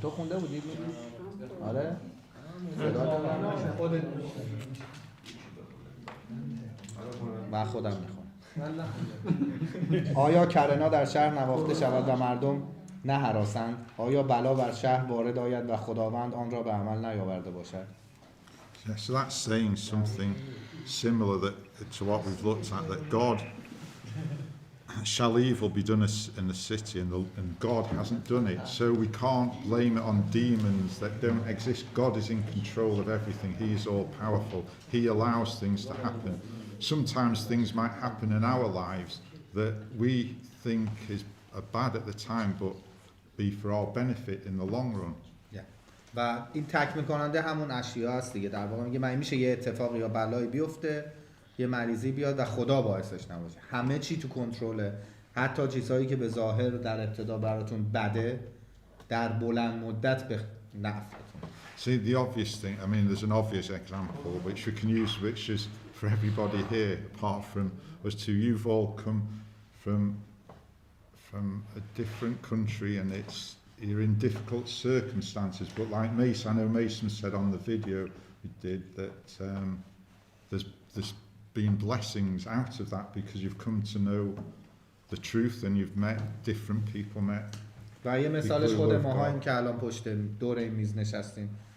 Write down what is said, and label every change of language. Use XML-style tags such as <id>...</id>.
<fa>تو خونده بودی؟ آره؟ صدا دارم خودت من خودم میخونم. آیا کرنا در شهر نواخته شود و مردم نه هراسند؟ آیا بلا بر شهر وارد آید و خداوند آن را به عمل نیاورده باشد؟</fa> <en>Yeah, so that's saying something similar to what we've looked at, that God shall evil be done in the city, and God hasn't done it. So we can't blame it on demons that don't exist. God is in control of everything. He is all powerful. He allows things to happen. Sometimes things might happen in our lives that we think are bad at the time, but be for our benefit in the long run.</en> <fa>و این تکمیل کننده همون اشیا هست دیگه. در واقع میگه میشه یه اتفاقی یا بلایی بیفته، یه مریضی بیاد و خدا باعثش نباشه. همه چی تو کنترله. حتی چیزهایی که به ظاهر در ابتدا براتون بده در بلند مدت به نفعتون.</fa> <en>See, the obvious thing, I mean, there's an obvious example which we can use, which is for everybody here, apart from us two. You've all come from a different country, and you're in difficult circumstances. But like Mason, I know Mason said on the video we did that there's been blessings out of that because you've come to know the truth and you've met different people, met.</en> <fa>و یه مثالش خود ماهاییم که الان پشت دور این میز نشستیم.</fa>